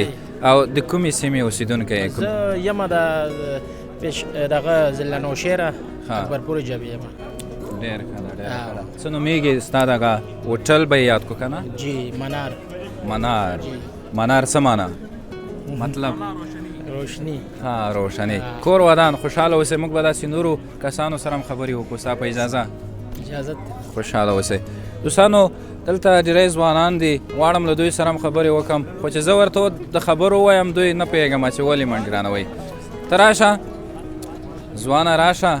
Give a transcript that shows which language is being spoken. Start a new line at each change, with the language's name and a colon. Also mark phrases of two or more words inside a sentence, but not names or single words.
Pashto: او د کومې سیمې اوسېدونکی یې؟ زه یم د دغه ضلع نوشهره اکبرپور جبې یم. ډېر ښه ده ډېر ښه ده. څه نومېږي ستا دغه هوټل به یې یاد کړو که نه؟ جی منار. منار څه معنا؟ مطلب روشنی. ها روشنی. کور ودان خوشحاله اوسئ. موږ به داسې نورو کسانو سره هم خبرې وکړو ستا په اجازه؟ اجازت. خوشحاله اوسئ. دوستانو دلته ډېری ځوانان دي، غواړم له دوی سره هم خبرې وکړم خو چې زه ورته د خبرو ووایم دوی نه پوهېږم چې ولې منډې رانه ته راشه ځوانه راشه.